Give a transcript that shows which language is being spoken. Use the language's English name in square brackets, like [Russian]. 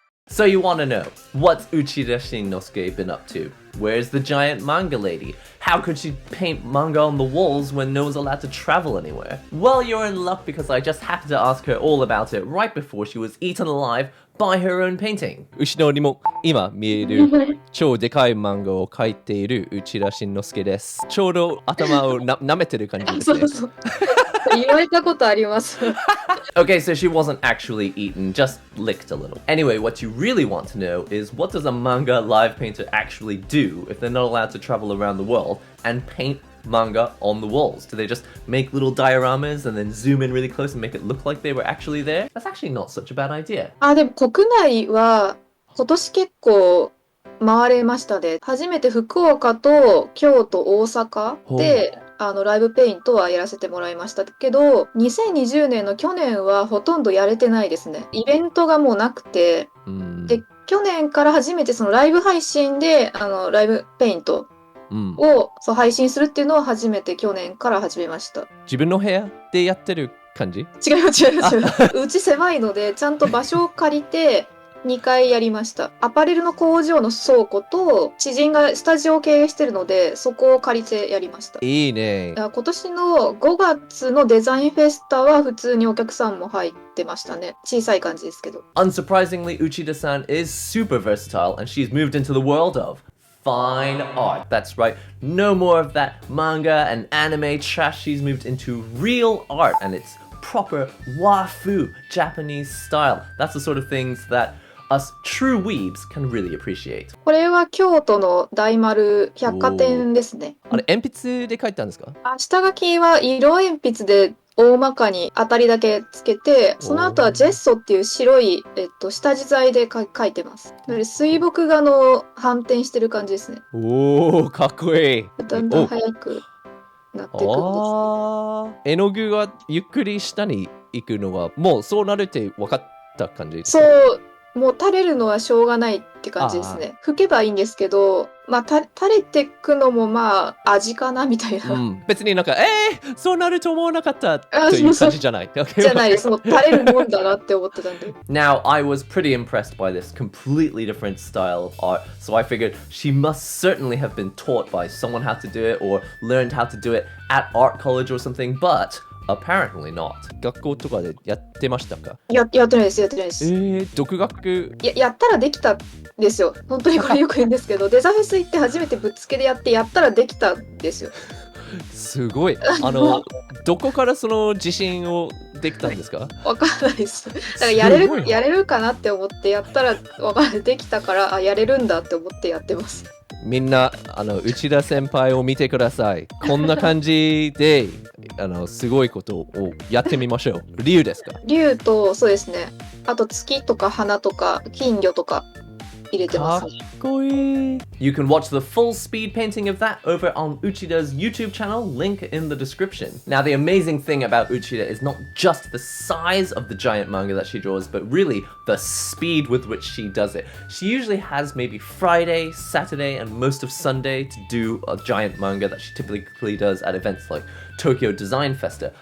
[English] So you want to know, what's Uchida Shinnosuke been up to? Where's the giant manga lady? How could she paint manga on the walls when no one's allowed to travel anywhere? Well, you're in luck because I just happened to ask her all about it right before she was eaten alive by her own painting. [Japanese] 後ろにも今見える超でかい漫画を描いている内田慎之介です。ちょうど頭を舐めてる感じですね。そうそう。言われたことあります。 [English] Okay, so she wasn't actually eaten, just licked a little. Anyway, what you really want to know is what does a manga live painter actually do if they're not allowed to travel around the world and paint manga on the walls? Do they just make little dioramas and then zoom in really close and make it look like they were actually there? That's actually not such a bad idea. [Japanese] でも国内は今年結構回れましたね。初めて福岡と京都、大阪でライブペイントはやらせてもらいましたけど、2020年の去年はほとんどやれてないですね。イベントがもうなくて、で去年から初めてそのライブ配信でライブペイントを配信するっていうのを初めて去年から始めました。自分の部屋でやってる感じ？違う。うち狭いのでちゃんと場所を借りて2回やりました。アパレルの工場の倉庫と知人がスタジオを経営してるのでそこを借りてやりました。いいね。今年の5月のデザインフェスタは普通にお客さんも入ってましたね。小さい感じですけど。 [English] Unsurprisingly, Uchida-san is super versatile and she's moved into the world of fine art. That's right, no more of that manga and anime trash. She's moved into real art and it's proper wafu Japanese style. That's the sort of things that us true weebs can really appreciate. [Japanese] これは京都の大丸百貨店ですね。あれ鉛筆で描いたんですか？下書きは色鉛筆で大まかに当たりだけつけて、その後はジェッソっていう白い、下地材で描いてます。水墨画の反転してる感じですね。おー、かっこいい。だんだん早くなっていくんですね。絵の具がゆっくり下に行くのはもうそうなるって分かった感じですか？そう、もう垂れるのはしょうがないって感じですね。拭けばいいんですけど、垂れてくのも味かなみたいな。別になんかそうなると思わなかったという感じじゃない。じゃないです。もう垂れるもんだなって思ってたんで。 [English] Now, I was pretty impressed by this completely different style of art, so I figured she must certainly have been taught by someone how to do it or learned how to do it at art college or something, but apparently not. [Japanese] 学校とかでやってましたか？やってないです。独学？やったらできたんですよ。本当にこれよく言うんですけど、デザフェス行って初めてぶっつけでやったらできたんですよ。すごい。どこからその自信をできたんですか？わかんないです。だからやれるかなって思ってやったらできたからやれるんだって思ってやってます。みんな内田先輩を見てください。こんな感じですごいことをやってみましょう。竜ですか？竜とそうですね。あと月とか花とか金魚とか入れてますね。かっこいい。 [English] You can watch the full speed painting of that over on Uchida's YouTube channel, link in the description. Now, the amazing thing about Uchida is not just the size of the giant manga that she draws, but really the speed with which she does it. She usually has maybe Friday, Saturday, and most of Sunday to do a giant manga that she typically does at events like Tokyo Design Festa.